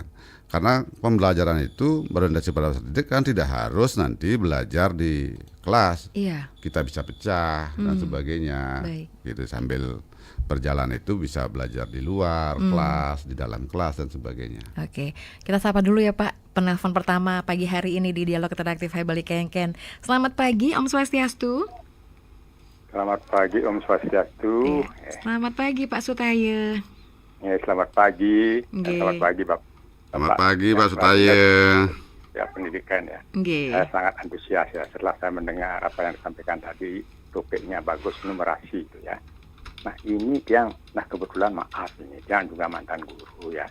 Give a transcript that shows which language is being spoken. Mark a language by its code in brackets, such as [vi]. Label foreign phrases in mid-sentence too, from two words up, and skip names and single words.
[id] Karena pembelajaran itu berorientasi pada didik kan tidak harus nanti belajar di kelas. Iya. Kita bisa pecah dan sebagainya. Baik. Gitu sambil berjalan itu bisa belajar di luar kelas, di dalam kelas dan sebagainya. Oke, kita sapa dulu ya Pak. Penelpon pertama pagi hari ini di Dialog Interaktif Hai Balik Kengken. Selamat pagi, [ban] Om Swastiastu. [id] Selamat pagi [ban] Om Swastiastu. [id] Selamat pagi Pak Sutaya. Ya, selamat pagi. Selamat pagi Bapak. Selamat pagi Pak Sutaya. Ya, pendidikan ya. Nggih. Saya sangat antusias ya setelah saya mendengar apa yang disampaikan tadi. Topiknya bagus, numerasi itu ya. Nah ini yang, kebetulan maaf ini, dia juga mantan guru ya.